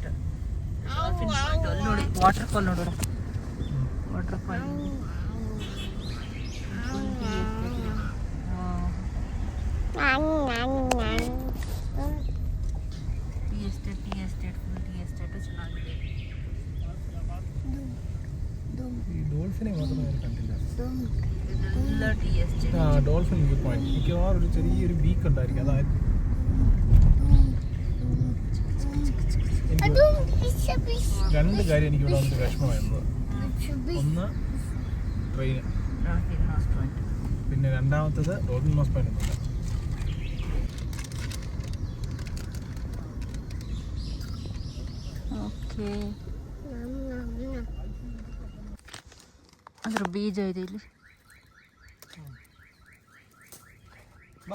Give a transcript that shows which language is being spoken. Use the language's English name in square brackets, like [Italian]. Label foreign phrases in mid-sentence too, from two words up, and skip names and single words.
[Kannada] ಡಾಲ್ಫಿನ್ ಪಾಯಿಂಟ್ ಅಲ್ಲಿ ನೋಡಿ, [English] water fall [Kannada] ನೋಡೋಣ, [English] water fall. tea estate full tea estate [Kannada] ಚೆನ್ನಾಗಿದೆ. [Malayalam] ಈ ഡോൾഫിനെ മാത്രമേ ഞാൻ കണ്ടില്ല. [Kannada] ಇದೆಲ್ಲ [English] tea estate. [Malayalam] ഡോൾഫിൻ വ്യൂ പോയിന്റ് മിക്കവാറും ഒരു ചെറിയൊരു ബീക്ക് ഉണ്ടായിരിക്കും, അതായത് രണ്ട് കാര്യം എനിക്ക് ഇവിടെ വന്നിട്ട് വിഷമമായിരുന്നത്. ഒന്ന് ട്രെയിൻ, പിന്നെ രണ്ടാമത്തത് ഡോൾഫിൻ മോസ് പോയിന്റ് ഉണ്ട്. [Kannada] ಓಕೆ, ಅದ್ರ ಬೀಜ ಇದೆ ಇಲ್ಲಿ. ಬಾ,